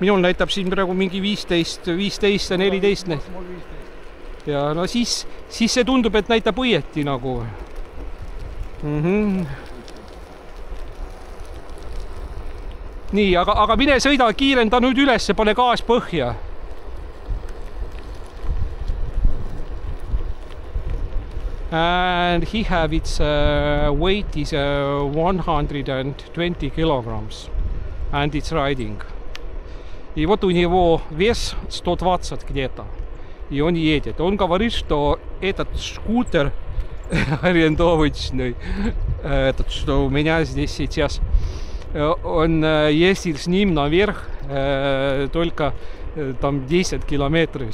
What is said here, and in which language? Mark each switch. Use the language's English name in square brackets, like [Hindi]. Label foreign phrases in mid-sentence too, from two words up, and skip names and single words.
[Estonian] minul näitab siin praegu mingi 15 ja 14. Ja no siis see tundub, et näitab õieti nagu. Nii, aga mine sõida, kiirenda nüüd üles, pane gaas põhja. [English] And he have its weight is 120 kilograms and it's riding. [Russian] И вот у него вес 120 где-то. И он едет. Он говорит, что этот скутер арендовочный, что у меня здесь сейчас, он ездит с ним наверх только там 10 километров.